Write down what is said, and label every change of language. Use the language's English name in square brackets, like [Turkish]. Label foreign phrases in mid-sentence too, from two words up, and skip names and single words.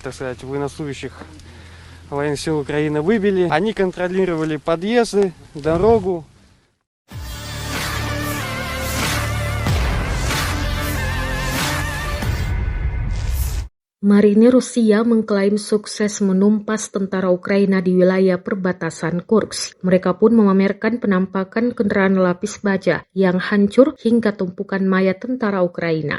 [Russian] так сказать, военнослужащих военных сил Украины выбили. Они контролировали подъезды, дорогу. [Indonesian] Marinir Rusia mengklaim sukses menumpas tentara Ukraina di wilayah perbatasan Kursk. Mereka pun memamerkan penampakan kendaraan lapis baja yang hancur hingga tumpukan mayat tentara Ukraina.